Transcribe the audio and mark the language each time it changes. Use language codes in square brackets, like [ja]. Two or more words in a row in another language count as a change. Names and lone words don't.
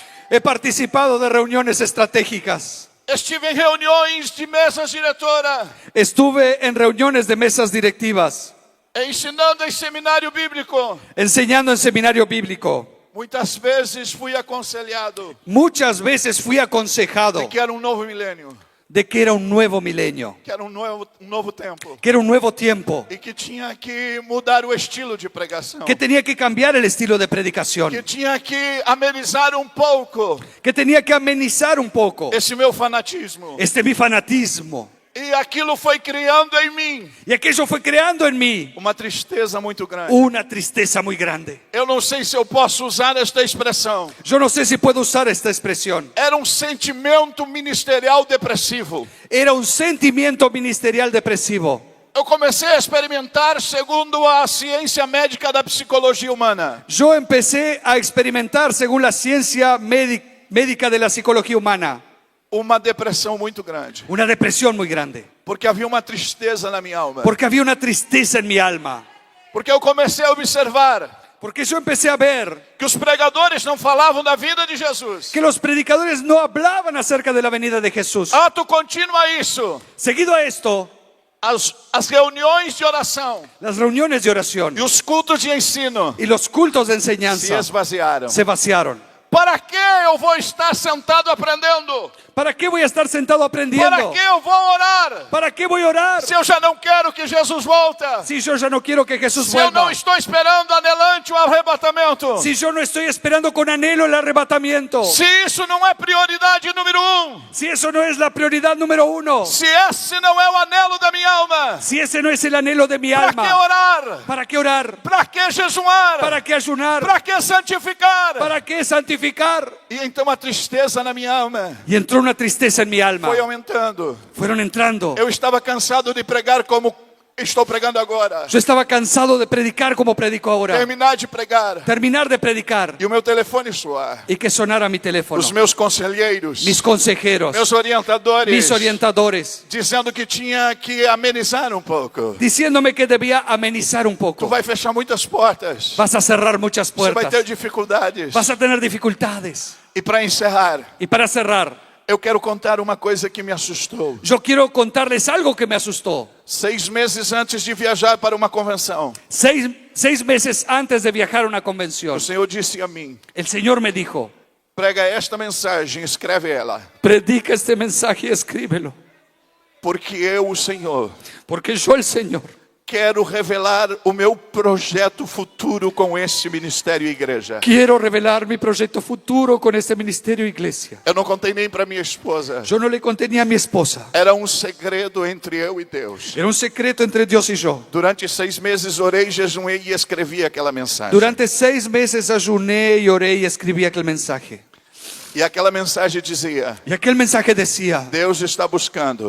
[es] He participado de reuniones estratégicas. [pt] Estive em reuniões de mesas diretora, [es] Estuve en reuniones de mesas directivas, [pt] ensinando em seminário bíblico. [es] enseñando en seminario bíblico. [pt] Muitas vezes fui aconselhado [es] Muchas veces fui aconsejado [pt] de que era um novo milênio, [es] de que era un nuevo milenio, [pt] que era um novo tempo, [es] que era un nuevo tiempo, [pt] e que tinha que mudar o estilo de pregação, [es] que tenía que cambiar el estilo de predicación, [pt] que tinha que amenizar um pouco [es] que tenía que amenizar un poco [pt] esse meu fanatismo. [es] mi fanatismo. [pt] E aquilo foi criando em mim [es] Y aquello fue creando en mí [pt] uma tristeza muito grande. [es] una tristeza muy grande. [pt] Eu não sei se eu posso usar esta expressão. [es] Yo no sé si puedo usar esta expresión. [pt] Era um sentimento ministerial depressivo. [es] Era un sentimiento ministerial depresivo. [pt] Eu comecei a experimentar segundo a ciência médica da psicologia humana. [es] Yo empecé a experimentar, según la ciencia médica de la psicología humana, [pt] Uma depressão muito grande. [es] una depresión muy grande. [pt] Porque havia uma tristeza na minha alma. [es] Porque había una tristeza en mi alma. [pt] Porque eu comecei a observar [es] Porque yo empecé a ver [pt] que os pregadores não falavam da vida de Jesus. [es] que los predicadores no hablaban acerca de la venida de Jesús. [pt] Ato contínuo a isso, [es] Seguido a esto, [pt] as reuniões de oração [es] las reuniones de oración [pt] e os cultos de ensino [es] y los cultos de [pt] se [es] enseñanza [pt] esvaziaram. [es] se vaciaron. [pt] Para que eu vou estar sentado aprendendo? [es] ¿Para qué voy a estar sentado [pt] Para [es] aprendiendo? [pt] que eu vou orar? [es] ¿Para qué voy a orar [pt] Se eu já não quero que Jesus volta? [es] si yo ya no quiero que Jesús [pt] Se eu não [es] vuelva? [pt] estou esperando anelante o arrebatamento? [es] Si yo no estoy esperando con anhelo el arrebatamiento? [pt] Se isso não é prioridade número 1? [es] Si eso no es la prioridad número uno? [pt] Se esse não é o anelo da minha alma? [es] Si ese no es el anhelo de mi [pt] Para que [es] alma? [pt] orar? [es] ¿Para qué orar? [pt] Para que jejuar? [es] ¿Para qué ayunar? [pt] Para que santificar? [es] ¿Para qué santificar? [pt] E então a tristeza na minha alma [es] Y entró una tristeza en mi alma. [pt] foi aumentando. [es] Fueron entrando. [pt] Eu estava cansado de pregar como estou pregando agora. [es] Yo estaba cansado de predicar como predico ahora. [pt] Terminar de pregar [es] Terminar de predicar [pt] e o meu telefone soar. [es] y que sonara mi teléfono. [pt] Os meus conselheiros, [es] Mis consejeros, [pt] meus orientadores, [es] mis orientadores, [pt] dizendo que tinha que amenizar um pouco. [es] diciéndome que debía amenizar un [pt] Tu [es] poco. [pt] vai fechar muitas portas. [es] Vas a cerrar muchas [pt] Você vai ter [es] puertas. [pt] dificuldades. [es] Vas a tener dificultades. [pt] E para encerrar, [es] Y para cerrar, [pt] eu quero contar uma coisa que me assustou. [es] yo quiero contarles algo que me asustó. [pt] 6 meses antes de viajar para uma convenção, [es] Seis meses antes de viajar a una [pt] o [es] convención, [pt] Senhor disse a mim: [es] el Señor me dijo, [pt] prega esta mensagem, escreve ela. [es] predica este mensaje y escríbelo. [pt] Porque eu, o Senhor, [es] Porque yo, el Señor, [pt] quero revelar o meu projeto futuro com esse ministério e igreja. [es] Quiero revelar mi proyecto futuro con este ministerio e iglesia. [pt] Eu não contei nem para minha esposa. [es] Yo no le conté ni a mi esposa. [pt] Era um segredo entre eu e Deus. [es] Era un secreto entre Dios y yo. [pt] Durante 6 meses orei, jejuei e escrevi aquela mensagem. [es] Durante 6 meses ayuné y oré y escribí aquel mensaje. [pt] E aquela mensagem dizia: [es] Y aquel mensaje decía, [pt] Deus está buscando.